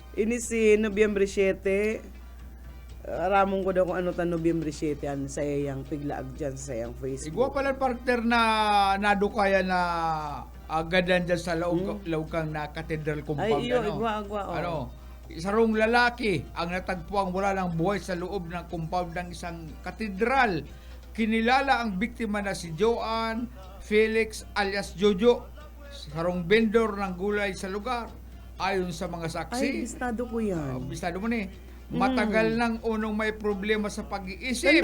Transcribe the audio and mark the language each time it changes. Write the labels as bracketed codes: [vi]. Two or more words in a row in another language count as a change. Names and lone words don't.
[bik] ini si Nobyembre 7, ramong ko daw kung ano ta Nobyembre 7 sa iyang piglaag dyan sa iyang Facebook. Igwa pala partner na nadukaya na agadan dyan sa laukang na cathedral compound. Ay, igwa. [tl] Isarong lalaki ang natagpuang wala ng buhay sa loob ng compound ng isang katedral. Kinilala ang biktima na si Joan Felix alias Jojo, sarong vendor ng gulay sa lugar. Ayon sa mga saksi, [bik] Ay, listado ko yan. bistado mo ni, [tl] matagal nang unong may problema sa pag-iisip.